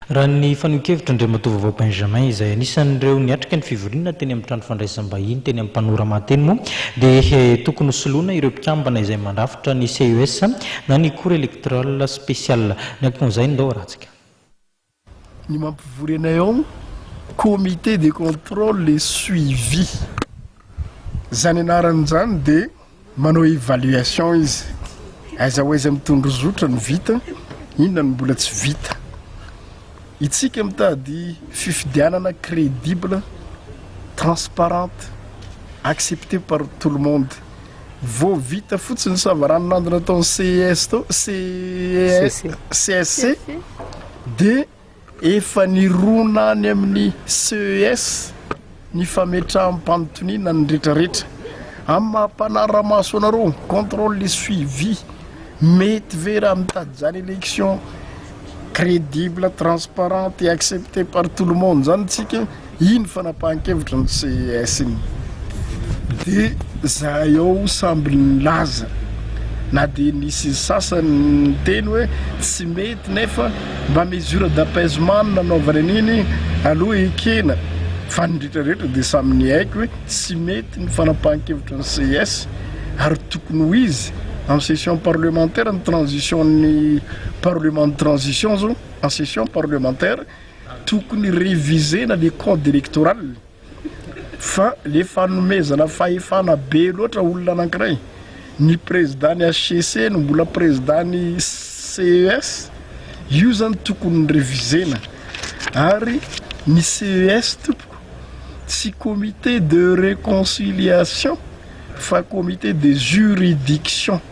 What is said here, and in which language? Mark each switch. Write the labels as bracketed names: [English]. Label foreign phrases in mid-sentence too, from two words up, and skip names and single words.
[Malagasy] Raha ny fanokevitra andriamatoa Vavao Benjamin izay anisan'ireo niatrika ny fivoriana teny amin'ny trano fandraisam-bahiny teny amin'ny Panorama teny moa dia tokony soloina ireo mpikambana izay mandrafitra ny CES na ny Cour Electorale Spéciale. Ny ankon'izay ndao ratsika. Ny mampivoriana eo [French] comité de contrôle et suivi. [Malagasy] Zany anaran'izany dia manao évaluation izy. Aiza ho aiza mitondra zotra ny vita, inona ny mbola tsy vita. Itsika mitady fifidianana [French] crédible, transparente, acceptée par tout le monde. [Malagasy] Vao vita fotsiny savaranonandro nataony CES to CSC dia efa nirona any amin'ny CES ny fametraham-panontoniana ny rehetrarehetra. Amin'ny maha-panaramaso anareo [French] contrôle et suivi [Malagasy] mety ve raha mitady zany [French] élection crédible, transparente et acceptée par tout le monde [Malagasy] zany tsika iny fanapahan-kevitra ny CES iny. Dia za eo samby nilaza na dia nisy sasany teny hoe tsy mety nefa mba [French] mesure d'apaisement [Malagasy] nanaovana an'iny aloha ekena fa ny rehetrarehetra dia samy ny haiko hoe tsy mety ny fanapahan-kevitra ny CES ary tokony ho izy [French] en session parlementaire en transition ny parlement de transition zao en session parlementaire [Malagasy] tokony réviser na [French] le code électoral [Malagasy] fa le fanomezana fahefana be loatra olona anankiray ny président ny HCC no mbola président ny CES io zany tokony révisena ary ny CES tompoko tsy [French] comité de réconciliation [Malagasy] fa [French] comité de juridiction.